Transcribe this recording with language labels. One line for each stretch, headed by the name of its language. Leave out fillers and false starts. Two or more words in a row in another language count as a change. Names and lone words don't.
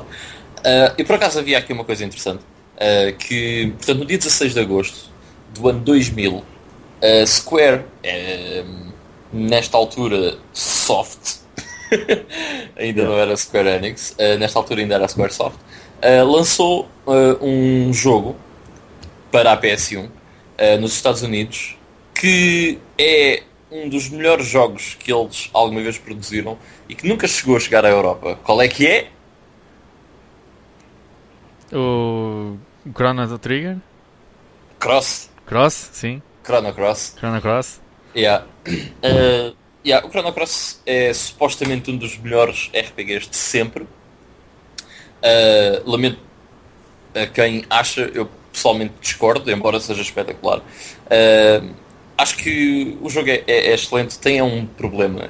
Portuguese: E por acaso havia aqui uma coisa interessante, que, portanto, no dia 16 de agosto do ano 2000, Square, nesta altura Soft, ainda não era Square Enix, nesta altura ainda era Square Soft, lançou um jogo para a PS1 nos Estados Unidos, que é um dos melhores jogos que eles alguma vez produziram e que nunca chegou a chegar à Europa. Qual é que é? O Chrono Trigger? Cross. Cross, sim. Chrono Cross. Chrono Cross. Yeah. O Chrono Cross é supostamente um dos melhores RPGs de sempre. Lamento a quem acha, eu pessoalmente discordo, embora seja espetacular. Acho que o jogo é excelente, tem um problema.